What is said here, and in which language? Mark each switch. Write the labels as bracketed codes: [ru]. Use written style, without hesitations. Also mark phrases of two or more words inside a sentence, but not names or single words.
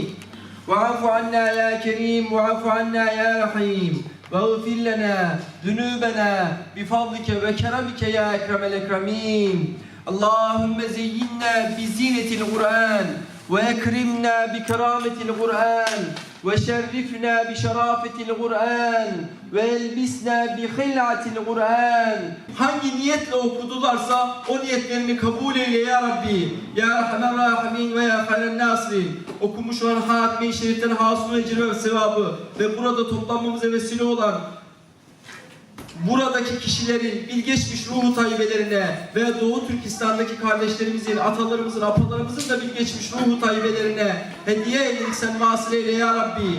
[ar] واعف عنا يا كريم واعف عنا يا رحيم واغفر لنا ذنوبنا بفضلك وكرمك يا أكرم الأكرمين اللهم زينا بزينة القرآن وأكرمنا بكرامة القرآن وشرفنا بشرافة القرآن وَاَلْبِسْنَا بِخِلْعَةِ الْقُرْآنِ [tr] Hangi niyetle okudularsa o niyetlerini kabul eyle ya Rabbi. [ar] يا رحمن رحيمين ويا خير الناصرين. [tr] Okumuş olan hatmi-i şeriften hasıl ecri ve sevabı ve burada toplanmamıza vesile olan buradaki kişilerin bilgeçmiş ruhu tayyibelerine ve Doğu Türkistan'daki kardeşlerimizin, atalarımızın, apalarımızın da bilgeçmiş ruhu tayyibelerine hediye eyledik sen vasıl eyle ya Rabbi.